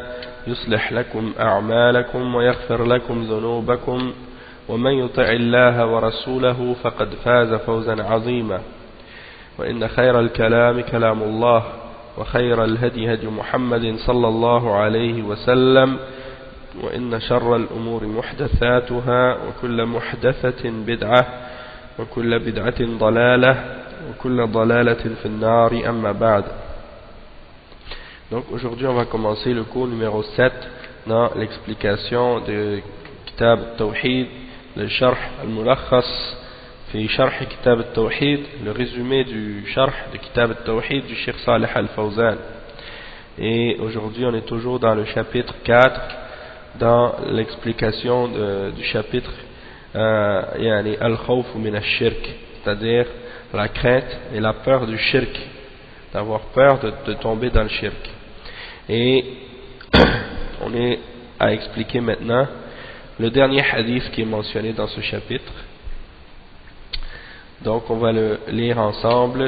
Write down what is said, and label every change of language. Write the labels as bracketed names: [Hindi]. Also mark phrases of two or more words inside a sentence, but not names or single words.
[Arabic] يصلح لكم أعمالكم ويغفر لكم ذنوبكم ومن يطع الله ورسوله فقد فاز فوزا عظيما وإن خير الكلام كلام الله وخير الهدي هدي محمد صلى الله عليه وسلم وإن شر الأمور محدثاتها وكل محدثة بدعة وكل بدعة ضلالة وكل ضلالة في النار أما بعد. [French] Donc aujourd'hui on va commencer le cours numéro 7 dans l'explication de Kitab al-Tawhid, le Sharh al-Mulakhas fi Sharh Kitab al-Tawhid, le résumé du Sharh de Kitab al-Tawhid du Cheikh Salih al-Fawzan. Et aujourd'hui on est toujours dans le chapitre 4 dans l'explication du chapitre [Arabic] يعني الخوف من الشرك, [French] c'est-à-dire la crainte et la peur du shirk, d'avoir peur de tomber dans le shirk. Et on est à expliquer maintenant le dernier hadith qui est mentionné dans ce chapitre. Donc on va le lire ensemble.